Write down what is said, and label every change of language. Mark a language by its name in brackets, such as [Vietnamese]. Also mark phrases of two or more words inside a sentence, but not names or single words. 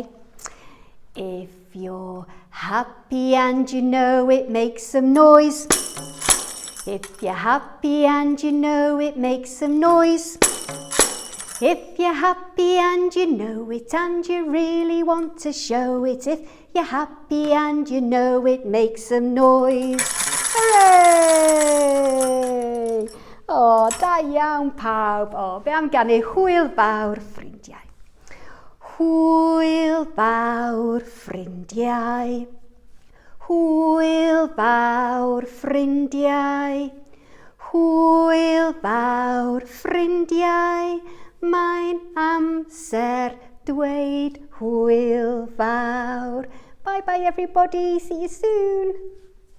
[English] If you're happy and you know it, make some noise. If you're happy and you know it, make some noise. If you're happy and you know it and you really want to show it, if you're happy and you know it, make some noise. [Welsh] Hooray! Oh, da iawn pawb. Oh, be am ganu hwyl fawr ffrindiau. Hwyl fawr ffrindiau. Hwyl fawr ffrindiau, hwyl fawr ffrindiau, mae'n amser dweud hwyl fawr. [English] Bye bye everybody, see you soon.